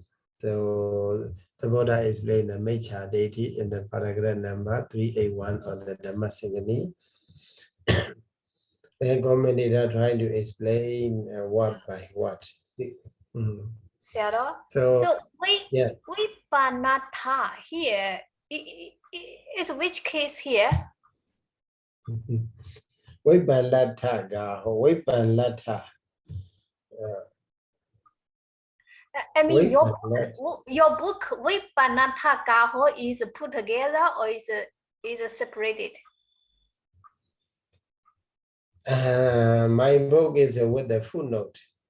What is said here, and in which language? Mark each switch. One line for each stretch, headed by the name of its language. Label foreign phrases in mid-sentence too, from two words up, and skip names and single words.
English: So the Buddha explained the Mecha deity in the paragraph number 381 of the Dhammasaṅgaṇī. The commentator trying to explain what by what. So vipanatha here is which case here?
Pali: Vipanatha gaho, vipanatha.
English: I mean, your book
Pali: vipanatha gaho
English: is put together or is separated? My book is with the footnote.